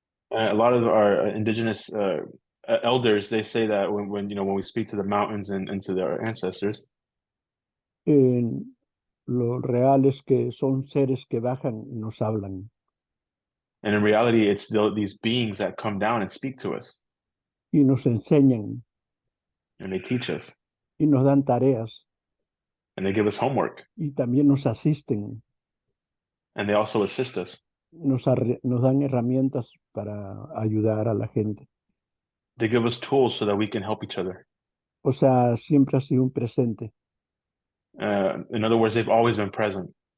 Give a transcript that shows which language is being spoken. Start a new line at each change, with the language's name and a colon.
English: A lot of our indigenous elders, they say that when we speak to the mountains and to their ancestors,
Spanish: Eh, lo real es que son seres que bajan y nos hablan
English: and in reality, it's these beings that come down and speak to us,
Spanish: y nos enseñan
English: and they teach us,
Spanish: y nos dan tareas
English: and they give us homework,
Spanish: y también nos asisten,
English: and they also assist us.
Spanish: nos dan herramientas para ayudar a la gente.
English: They give us tools so that we can help each other.
Spanish: O sea, siempre ha sido un presente.
English: In other words, they've always been present.